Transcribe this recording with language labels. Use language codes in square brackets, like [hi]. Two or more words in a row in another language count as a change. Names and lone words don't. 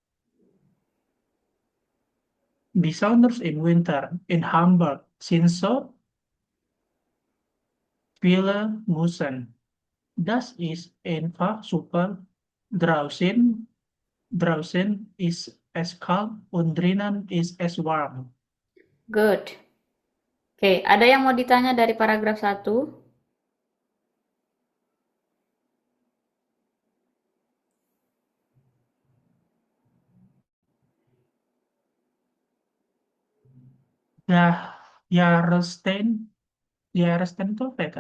[de] Besonders im Winter in Hamburg sind so viele Museen. Das ist einfach super. Draußen ist es kalt und drinnen ist es warm. [en] Good. [id] Oke, ada yang mau ditanya dari paragraf 1? Jahreszeit itu apa ya, Kak?